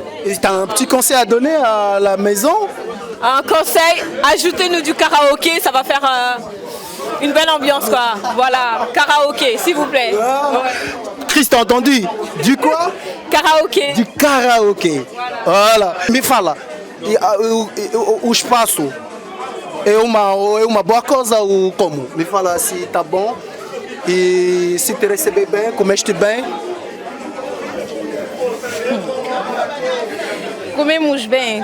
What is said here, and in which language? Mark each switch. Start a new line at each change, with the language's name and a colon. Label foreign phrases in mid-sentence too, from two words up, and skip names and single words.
French: Et tu as un petit conseil à donner à la maison? Un conseil, ajoutez-nous du karaoké, ça va faire une belle ambiance, quoi. Voilà, karaoké, s'il vous plaît. Chris, t'as entendu? Du quoi? Karaoké. Du karaoké. Voilà.
Portuguese: Me fala. O espaço é uma boa coisa ou como? Me fala se tá bom e se te receber bem, comeste bem. Comemos bem.